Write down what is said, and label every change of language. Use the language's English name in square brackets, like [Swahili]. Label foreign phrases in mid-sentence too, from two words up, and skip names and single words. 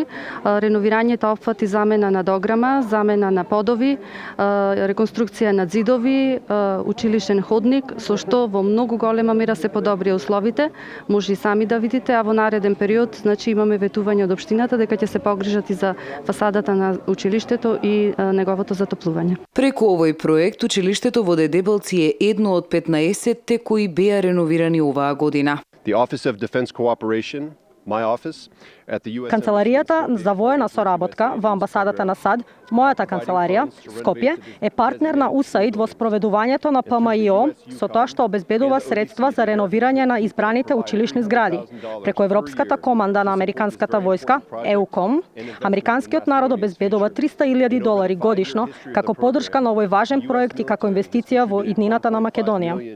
[Macedonian] Реновирањето опфати замена на дограма, замена на подови, реконструкција на ѕидови, училишен ходник, со што во многу голема мера се подобрија условите. Може и сами да видите, а во нареден период, значи, имаме ветување од општината дека ќе се погрижат и за фасадата на училиштето и неговото затоплување. Преку овој проект, училиштето во Дедебелци е едно од 15-те кои беа реновирани оваа година. [English] The Office of Defense Cooperation, my office, at the US [Macedonian] Канцеларијата за воена соработка во амбасадата на САД, мојата канцеларија, Скопје, е партнер на УСАИД во спроведувањето на ПМИО со тоа што обезбедува средства за реновирање на избраните училишни згради. Преку Европската команда на Американската војска, EUCOM, американскиот народ обезбедува $300,000 годишно како поддршка на овој важен проект и како инвестиција во иднината на Македонија.